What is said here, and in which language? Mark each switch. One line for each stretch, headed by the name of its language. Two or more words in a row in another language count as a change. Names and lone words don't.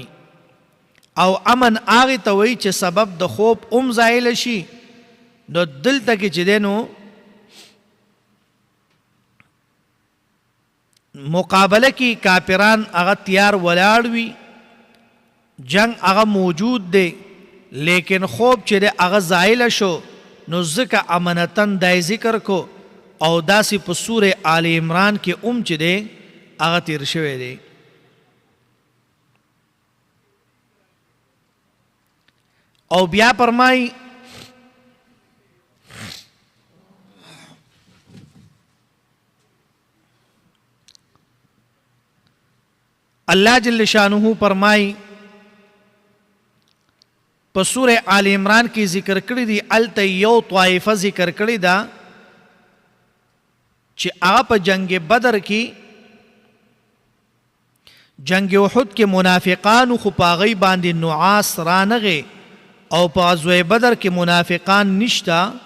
Pashto: او امن هغه ته وایي چې سبب د خوب زایل شي نو دلته کې چې دی نو مقابله کی کافران هغه تیار ولاړ وي جنگ هغه موجود دی لیکن خوب چې د هغه زایل شو نو ځکه امانتن دای ذکر کو او داسې په سوره آل عمران کې چې دی هغه تیر شوی دی. او بیا فرمای
Arabic: اللہ جل شانہ
Pashto: فرمائی په سورہ آل عمران کی ذکر کړی دی الته یو طائفه ذکر کړی دا چې هغه په جنگ بدر کې جنگ احد کې منافقان خو پاغي باندې نعاس رانغه او په غزوه بدر کې منافقان نشتا